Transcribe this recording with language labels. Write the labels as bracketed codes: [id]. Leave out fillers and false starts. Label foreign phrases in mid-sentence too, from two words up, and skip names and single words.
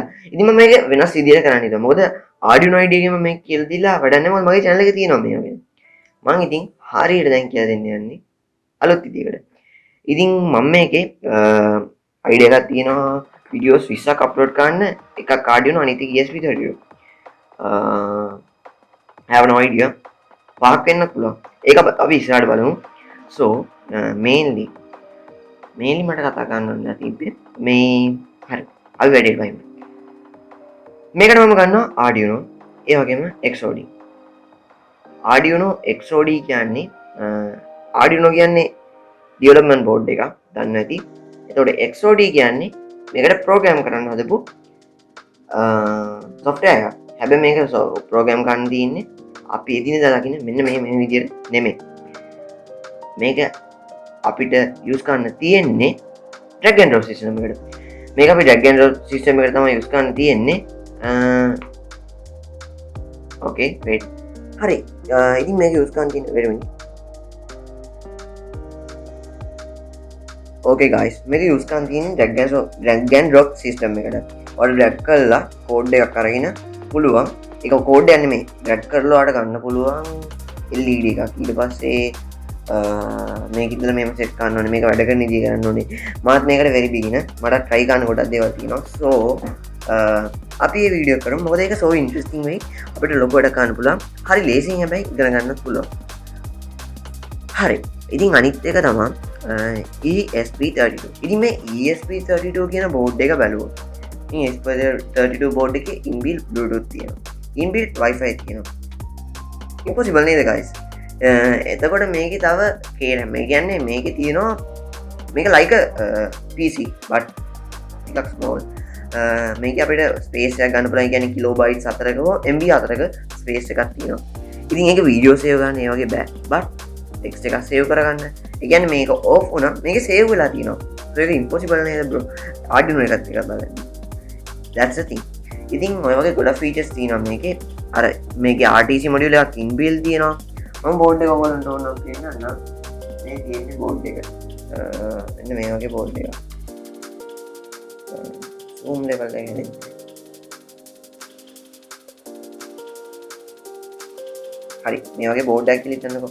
[si] ඉතින් මම මේක වෙනස් විදිහට කරන්න හිතුවා. මොකද Arduino idea එකම මේක කියලා දීලා වැඩක් නැහැ. මොකද මගේ channel එකේ තියෙනවා මේ වගේ. මං ඉතින් හරියට දැන් කියලා දෙන්න යන්නේ අලුත් විදිහකට. ඉතින් මම මේකේ idea එකක් තියෙනවා වීඩියෝස් 20ක් අප්ලෝඩ් කරන්න. එකක් Arduino අනිත් එක ESP32. [en] have no idea. [si] පහක් වෙන්නත් පුළුවන්. ඒක අපි ඉස්සරහට බලමු. [en] So mainly [si] මට කතා කරන්න ඕනේ තිබ්බේ මේ හරි අපි වැඩේට වයිමු. මේකට මම ගන්නවා Arduino ඒ වගේම XOD. Arduino XOD කියන්නේ Arduino කියන්නේ [en] development board [si] එකක් දන්නේ නැති. එතකොට XOD කියන්නේ මේකට program කරන්න හදපු software එකක්. හැබැයි මේක program කරන්න තියෙන්නේ අපි එදිනෙදා දකින්න මෙන්න මේ විදිහට නෙමෙයි. මේක අපිට use කරන්න තියෙන්නේ [en] drag and drop system [si] එකට. මේක අපි [en] drag and drop system [si] එකට තමයි use කරන්න තියෙන්නේ. [en] Okay wait. හරි. [si] ඉතින් මේක use කරන්න තියෙන්නේ [en] wait a minute. Okay guys, [si] මේක use කරන්න තියෙන්නේ [en] drag and drop system [si] එකට. ඔයාලා drag කරලා code එකක් අරගෙන පුළුවන්. ඒක code එක නෙමෙයි. drag කරලා ඔයාලට ගන්න පුළුවන් LED එකක්. ඊට පස්සේ මේක ඉදලා මේක සෙට් කරන්න ඕනේ. මේක වැඩ කරන විදිය කරන්න ඕනේ. මාත් මේකට [en] very beginner. [si] මට try කරන්න ගොඩක් දේවල් තියෙනවා. So අපි මේ වීඩියෝ කරමු. මොකද ඒක [en] so interesting [si] වෙයි. අපිට ලොකු වැඩ කරන්න පුළුවන්. හරි ලේසියෙන් හැබැයි ඉගෙන ගන්නත් පුළුවන්. හරි. ඉතින් අනිත් එක තමයි ESP32. ඉතින් මේ ESP32 කියන බෝඩ් එක බලුවොත් ඉතින් ESP32 බෝඩ් එකේ [en] inbuilt bluetooth [si] තියෙනවා. [en] inbuilt wifi [si] තියෙනවා. impossible නේද guys? එතකොට මේකේ තව කේරම් මේ කියන්නේ මේකේ තියෙනවා මේක [en] like PC but [si] ටිකක් small. මේක අපිට ස්පේස් එකක් ගන්න පුළුවන්. කියන්නේ කිලෝබයිට්ස් 4ක හෝ MB 4ක ස්පේස් එකක් තියෙනවා. ඉතින් ඒක වීඩියෝ සේව් ගන්න ඒ වගේ බෑ. but ටෙක්ස්ට් එකක් සේව් කරගන්න. ඒ කියන්නේ මේක off වුණා මේක සේව් වෙලා තියෙනවා. so ඒක impossible නේද bro? Arduino එකත් එක බලන්න. [en] that's the thing. [si] ඉතින් ඔය වගේ ගොඩක් features තියෙනවා මේකේ. අර මේකේ [en] RTC module [si] එකක් inbuilt තියෙනවා. මම බෝඩ් එක ඔයගොල්ලන්ට ඕන නම් කියන්න මේ තියෙන්නේ බෝඩ් එක. මෙන්න මේ වගේ බෝඩ් එකක්. [en] zoom level [si] එක නේ. හරි මේ වගේ බෝඩ් එකක් කියලා හිතන්නකෝ.